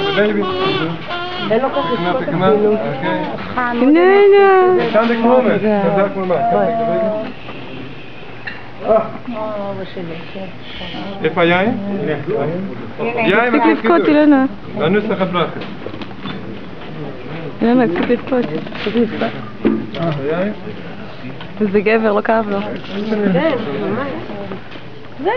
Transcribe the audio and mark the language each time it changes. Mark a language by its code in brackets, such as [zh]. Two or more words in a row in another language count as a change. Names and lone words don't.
[en] baby. [he] אין לו ככה [nl] Knap ik hem aan. Oké. Nee, nee. Staan de knoppen. Dat zou ik maar maken. Kijk de baby. [he] איפה יין? יין תפסיק לבכות, אילנה. והנוסח הברכה. אילנה, תפסיק לבכות. יין? זה גבר, לא כאב לו. זהו.